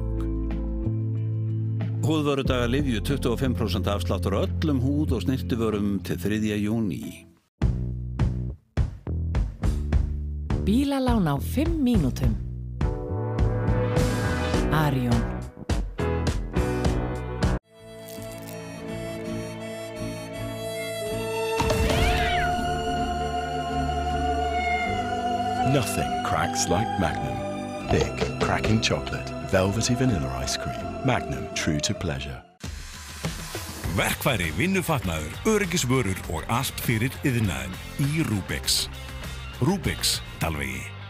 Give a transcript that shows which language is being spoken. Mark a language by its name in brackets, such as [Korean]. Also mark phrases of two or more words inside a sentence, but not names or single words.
[Icelandic] Húðvörudagar Livju, 25% afsláttur á öllum húð- og snyrtivörum til 3. júní. Bílalán á 5 mínútum. Arion. [English] Nothing cracks like Magnum. Thick, cracking chocolate, velvety vanilla ice cream. Magnum, true to pleasure. [Icelandic] Verkfæri, vinnufatnaður, öryggisvörur og allt fyrir iðnaðinn í Rubix. Rubix, Dalvegi.